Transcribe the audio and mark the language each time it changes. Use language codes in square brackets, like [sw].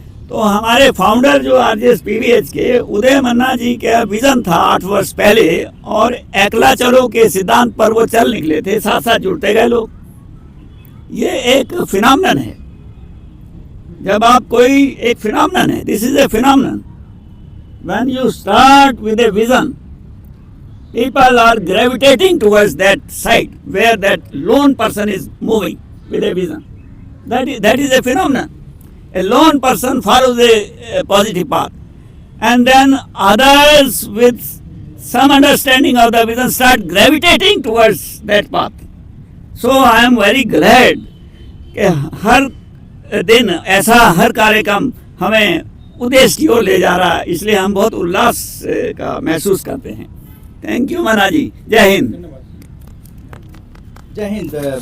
[hi] तो हमारे फाउंडर जो आरजेएस पीबीएच के उदय मन्ना जी का विजन था 8 वर्ष पहले, और एकला चलो के सिद्धांत पर वो चल निकले थे, साथ साथ जुड़ते गए लोग। ये एक फिनोमेनन है। जब आप कोई एक फिनोमेनन है, [en] This is a phenomenon. When you start with a vision, people are gravitating towards that side where that lone person is moving with a vision. That is a phenomenon. A lone person follows a positive path, and then others with some understanding of the vision start gravitating towards that path. So I am very glad [hi] कि हर दिन ऐसा हर कार्यक्रम हमें उद्देश्य की ओर ले जा रहा है, इसलिए हम बहुत उल्लास का महसूस करते हैं। थैंक यू मना जी, जय हिंद। जय हिंद।